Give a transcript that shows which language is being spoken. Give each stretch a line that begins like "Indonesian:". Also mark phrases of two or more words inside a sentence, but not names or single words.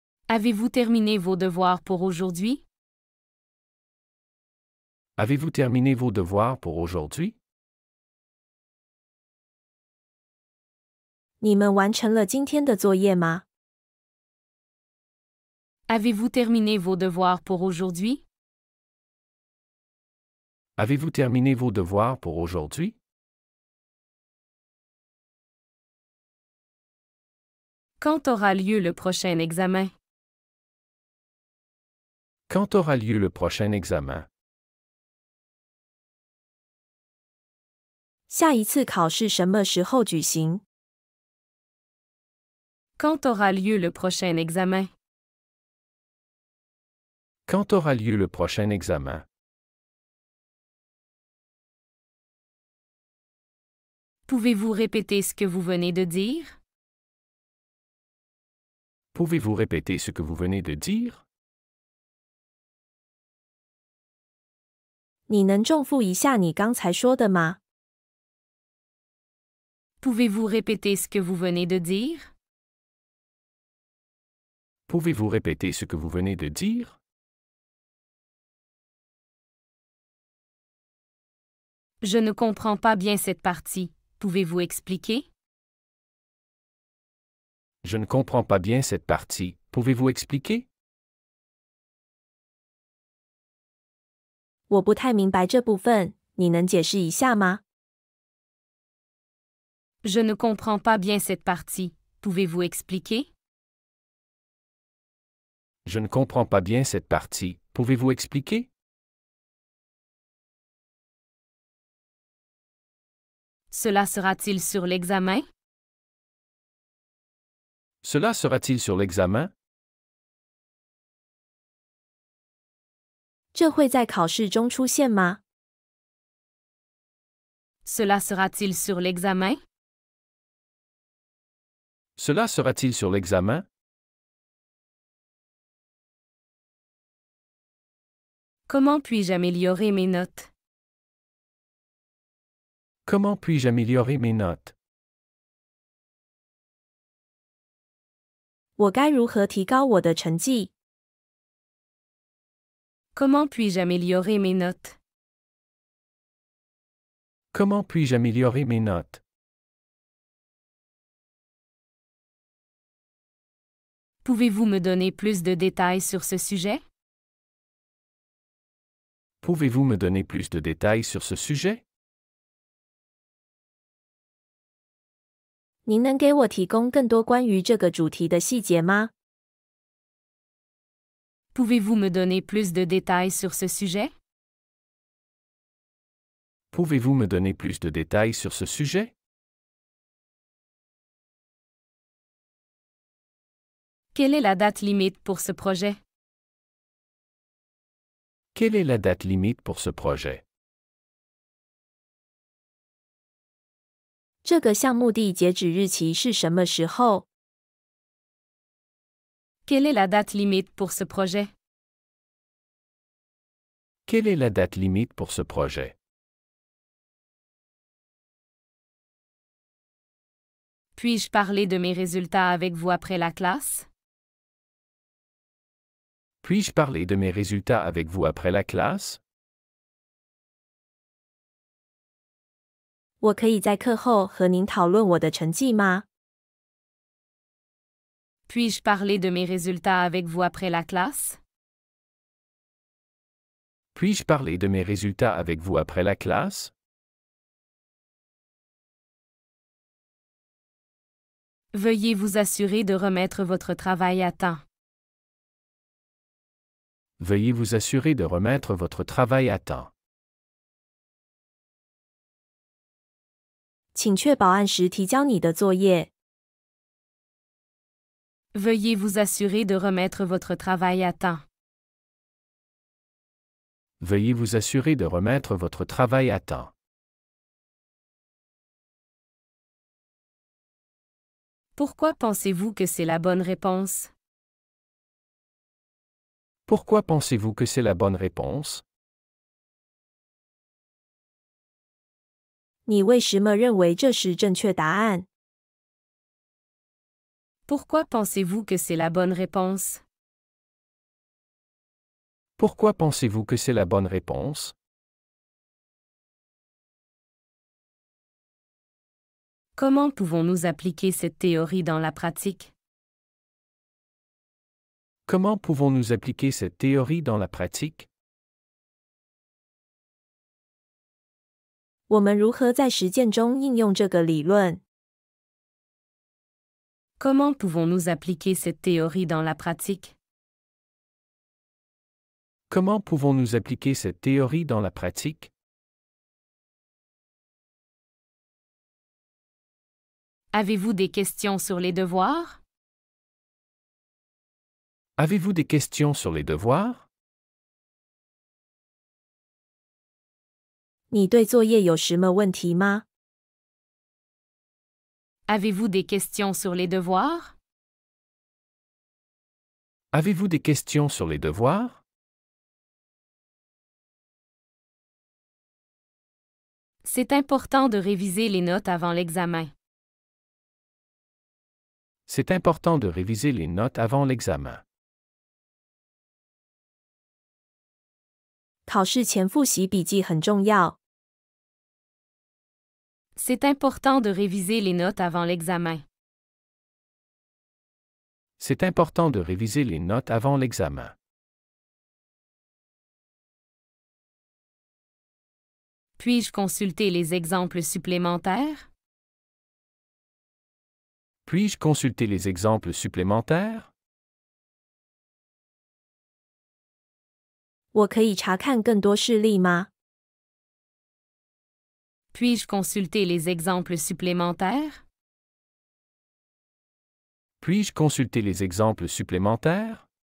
French: Avez-vous terminé vos devoirs pour aujourd'hui? Avez-vous terminé vos devoirs pour aujourd'hui?
Chinese: 你们完成了今天的作业吗？
French: Avez-vous terminé vos devoirs pour aujourd'hui? Avez-vous terminé vos devoirs pour aujourd'hui? Quand aura lieu le prochain examen? Quand aura lieu le prochain examen?
Chinese: 下一次考试什么时候举行？
French: Quand aura lieu le prochain examen? Quand aura lieu le prochain examen? Pouvez-vous répéter ce que vous venez de dire? Pouvez-vous répéter ce que vous venez de dire?
Chinese: 你能重复一下你刚才说的吗？
French: Pouvez-vous répéter ce que vous venez de dire? Pouvez-vous répéter ce que vous venez de dire? Je ne comprends pas bien cette partie. Pouvez-vous expliquer? Je ne comprends pas bien cette partie. Pouvez-vous expliquer?
Chinese: 我不太明白这部分，你能解释一下吗？
French: Je ne comprends pas bien cette partie. Pouvez-vous expliquer? Je ne comprends pas bien cette partie. Pouvez-vous expliquer? Cela sera-t-il sur l'examen? Cela sera-t-il sur l'examen?
Chinese: 这会在考试中出现吗？
French: Cela sera-t-il sur l'examen? Cela sera-t-il sur l'examen? Comment puis-je améliorer mes notes? Comment puis-je améliorer mes notes?
Chinese: 我该如何提高我的成绩？
French: Comment puis-je améliorer mes notes? Comment puis-je améliorer mes notes? Pouvez-vous me donner plus de détails sur ce sujet? Pouvez-vous me donner plus de détails sur ce sujet?
Chinese: 您能给我提供更多关于这个主题的细节吗？
French: Pouvez-vous me donner plus de détails sur ce sujet? Pouvez-vous me donner plus de détails sur ce sujet? Quelle est la date limite pour ce projet? Quelle est la date limite pour ce projet?
Chinese: 这个项目的截止日期是什么时候？
French: Quelle est la date limite pour ce projet? Quelle est la date limite pour ce projet? Puis-je parler de mes résultats avec vous après la classe? Puis-je parler de mes résultats avec vous après la classe?
Chinese: 我可以在课后和您讨论我的成绩吗？
French: Puis-je parler de mes résultats avec vous après la classe? Puis-je parler de mes résultats avec vous après la classe? Veuillez vous assurer de remettre votre travail à temps. Veuillez vous assurer de remettre votre travail à temps.
Chinese: 请确保按时提交你的作业。
French: Veuillez vous assurer de remettre votre travail à temps. Veuillez vous assurer de remettre votre travail à temps. Pourquoi pensez-vous que c'est la bonne réponse? Pourquoi pensez-vous que c'est la bonne réponse?
Chinese: 你为什么认为这是正确答案？
French: Pourquoi pensez-vous que c'est la bonne réponse? Pourquoi pensez-vous que c'est la bonne réponse? Comment pouvons-nous appliquer cette théorie dans la pratique? Comment pouvons-nous appliquer cette théorie dans la pratique?
Chinese: 我们如何在实践中应用这个理论？
French: Comment pouvons-nous appliquer cette théorie dans la pratique? Comment pouvons-nous appliquer cette théorie dans la pratique? Avez-vous des questions sur les devoirs? Avez-vous des questions sur les devoirs?
Chinese: 你对作业有什么问题吗？
French: Avez-vous des questions sur les devoirs? Avez-vous des questions sur les devoirs? C'est important de réviser les notes avant l'examen. C'est important de réviser les notes avant l'examen.
Chinese: 考试前复习笔记很重要。
French: C'est important de réviser les notes avant l'examen. C'est important de réviser les notes avant l'examen. Puis-je consulter les exemples supplémentaires? Puis-je consulter les exemples supplémentaires?
Chinese: 我可以查看更多事例吗？
French: Puis-je consulter les exemples supplémentaires? Puis-je consulter les exemples supplémentaires?